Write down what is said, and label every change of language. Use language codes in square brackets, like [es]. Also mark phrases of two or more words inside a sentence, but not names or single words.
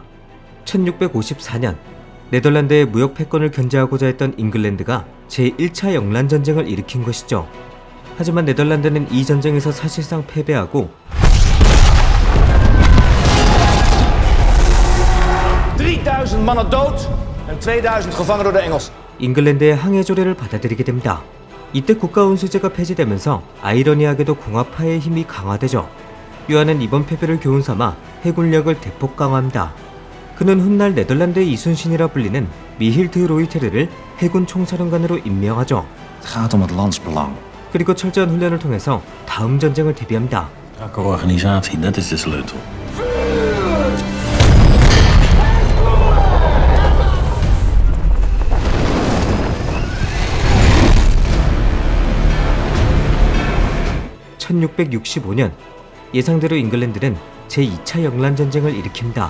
[ko] 1654년 네덜란드의 무역 패권을 견제하고자 했던 잉글랜드가 제1차 영란전쟁을 일으킨 것이죠. 하지만 네덜란드는 이 전쟁에서 사실상 패배하고 [nl] 3000 mannen dood en 2000 gevangen door de Engelsen. [ko] 잉글랜드의 항해 조례를 받아들이게 됩니다. 이때 국가운수제가 폐지되면서 아이러니하게도 공화파의 힘이 강화되죠. 요한은 이번 패배를 교훈삼아 해군력을 대폭 강화합니다. 그는 훗날 네덜란드의 이순신이라 불리는 미힐트 로이테르를 해군 총사령관으로 임명하죠. [nl] Het gaat om het landsbelang. [ko] 그리고 철저한 훈련을 통해서 다음 전쟁을 대비합니다. [nl] Strakke organisatie, dat is de sleutel. [ko] (1665년) 예상대로 잉글랜드는 제2차 영란전쟁을 일으킵니다.